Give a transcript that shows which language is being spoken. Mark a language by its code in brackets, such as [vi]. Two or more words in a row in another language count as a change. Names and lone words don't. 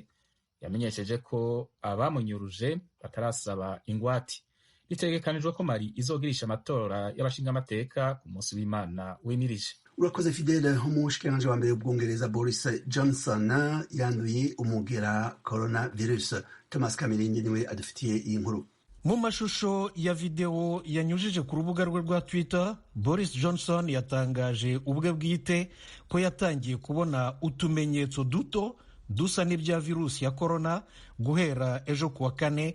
[rn] Yamenyesheje ko abamunyuruje batarasaba ingwati. Bitegekanijwe ko Mali izogirisha amatora y'abashingamateka ku munsi w'Imana wimirije. Urakoze Fidele. Umushikiranganji wa mbere w'Ubwongereza Boris Johnson yanduye umugera coronavirus. Thomas Kamirindi niwe adufitiye iyi nkuru. [rw] Mu mashusho ya video yanyujije ku rubuga rwe rwa Twitter, Boris Johnson yatangaje ubwe bwite ko yatangiye kubona utumenyetso duto dusa n'ibya virusi ya corona guhera ejo kuwa kane.